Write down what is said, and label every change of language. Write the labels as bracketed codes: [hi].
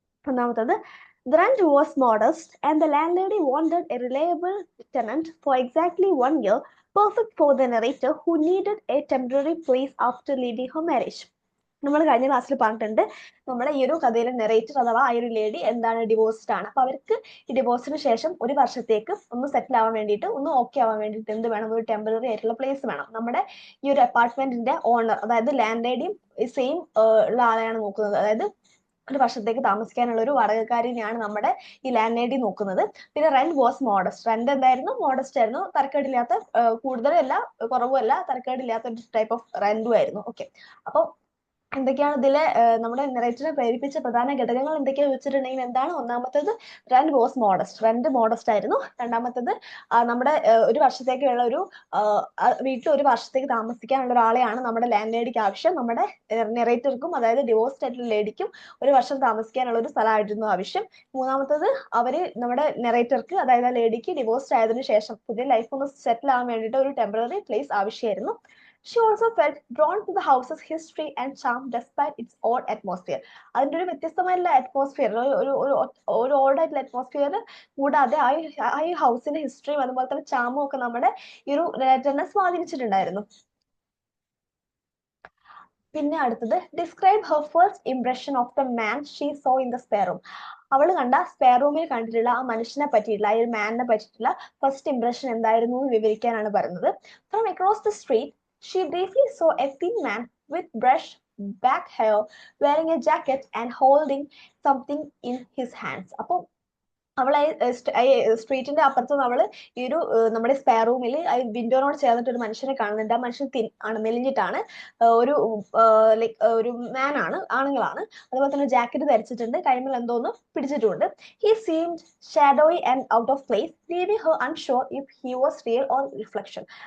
[ml] ഒന്നാമത്തത്, [en] the rent was modest and the landlady wanted a reliable tenant for exactly 1 year, perfect for the narrator who needed a temporary place after leaving her marriage. [ml] നമ്മൾ കഴിഞ്ഞ ക്ലാസ്സിൽ പറഞ്ഞിട്ടുണ്ട്, നമ്മുടെ ഈ ഒരു കഥയിലെ നെറേറ്റർ അഥവാ ആ ഒരു ലേഡി എന്താണ്, ഡിവോഴ്സ്ഡ് ആണ്. അപ്പൊ അവർക്ക് ഈ ഡിവോഴ്സിന് ശേഷം ഒരു വർഷത്തേക്ക് ഒന്ന് സെറ്റിൽ ആവാൻ വേണ്ടിയിട്ട്, ഒന്ന് ഓക്കെ ആവാൻ വേണ്ടിയിട്ട് എന്ത് വേണം? ഒരു ടെമ്പററി ആയിട്ടുള്ള പ്ലേസ് വേണം. നമ്മുടെ ഈ ഒരു അപ്പാർട്ട്മെന്റിന്റെ ഓണർ, അതായത് ലാൻഡ് ലേഡിയും സെയിം ഉള്ള ആളെയാണ് നോക്കുന്നത്. അതായത് ഒരു വർഷത്തേക്ക് താമസിക്കാനുള്ള ഒരു വാടകക്കാരിനെയാണ് നമ്മുടെ ഈ ലാൻഡ് ലേഡി നോക്കുന്നത്. പിന്നെ [en] Rent was modest. [ml] റെന്റ് എന്തായിരുന്നു? മോഡസ്റ്റ് ആയിരുന്നു. തരക്കേടില്ലാത്ത, കൂടുതലല്ല കുറവുമല്ല, തരക്കേടില്ലാത്ത ഒരു ടൈപ്പ് ഓഫ് റെന്റും ആയിരുന്നു. ഓക്കെ, അപ്പോൾ എന്തൊക്കെയാണ് ഇതിലെ നമ്മുടെ നെറേറ്ററിനെ പ്രേരിപ്പിച്ച പ്രധാന ഘടകങ്ങൾ എന്തൊക്കെയാ വെച്ചിട്ടുണ്ടെങ്കിൽ എന്താണ്? ഒന്നാമത്തേത്, [en] Rent was modest. [ml] Rent modest ആയിരുന്നു. രണ്ടാമത്തേത്, നമ്മുടെ ഒരു വർഷത്തേക്കുള്ള ഒരു വീട്ടിൽ ഒരു വർഷത്തേക്ക് താമസിക്കാനുള്ള ഒരാളെയാണ് നമ്മുടെ ലാൻഡ് ലേഡിക്ക് ആവശ്യം. നമ്മുടെ നെറേറ്റർക്കും, അതായത് ഡിവോഴ്സ്ഡ് ആയിട്ടുള്ള ലേഡിക്കും ഒരു വർഷം താമസിക്കാനുള്ള ഒരു സ്ഥലമായിരുന്നു ആവശ്യം. മൂന്നാമത്തത്, അവര് നമ്മുടെ നെറേറ്റർക്ക്, അതായത് ആ ലേഡിക്ക് ഡിവോഴ്സ്ഡ് ആയതിനു ശേഷം പുതിയ ലൈഫ് ഒന്ന് സെറ്റിൽ ആവാൻ വേണ്ടിയിട്ട് ഒരു ടെമ്പററി പ്ലേസ് ആവശ്യമായിരുന്നു. [en] She also felt drawn to the house's history and charm despite its odd atmosphere. [ml] അതിന്റെ ഒരു വ്യത്യസ്തമായിട്ടുള്ള അറ്റ്മോസ്ഫിയർ, ഒരു ഓൾഡ് ആയിട്ടുള്ള അറ്റ്മോസ്ഫിയർ കൂടാതെ ആ ഈ ഹൗസിന്റെ ഹിസ്റ്ററിയും അതുപോലെ തന്നെ ചാമും ഒക്കെ നമ്മുടെ ഈ ഒരു നെറേറ്ററിനെ സ്വാധീനിച്ചിട്ടുണ്ടായിരുന്നു. [en] പിന്നെ അടുത്തത്, describe her first impression of the man she saw in the spare room. [ml] അവൾ കണ്ട സ്പെയർ റൂമിൽ കണ്ടിട്ടുള്ള ആ മനുഷ്യനെ പറ്റിയിട്ടുള്ള, ആ ഒരു മാനിനെ പറ്റിയിട്ടുള്ള ഫസ്റ്റ് ഇംപ്രഷൻ എന്തായിരുന്നു എന്ന് വിവരിക്കാനാണ് പറയുന്നത്. [en] From across the street she briefly saw a thin man with brushed back hair, wearing a jacket and holding something in his hands. [ml] അപ്പോൾ അവളെ സ്ട്രീറ്റിന്റെ അപ്പുറത്ത് അവള് ഈ ഒരു നമ്മുടെ സ്പെയർ റൂമിൽ വിൻഡോനോട് ചേർന്നിട്ട് ഒരു മനുഷ്യനെ കാണുന്നുണ്ട്. ആ മനുഷ്യൻ തിൻ ആണ്, മെലിഞ്ഞിട്ടാണ്, ഒരു ലൈക്ക് ഒരു മാൻ ആണ്, ആണുങ്ങളാണ്. അതുപോലെ തന്നെ ജാക്കറ്റ് ധരിച്ചിട്ടുണ്ട്, കൈമിൽ എന്തോന്ന് പിടിച്ചിട്ടുണ്ട്. [en] He seemed shadowy and out of place, leaving her unsure if he was real or reflection.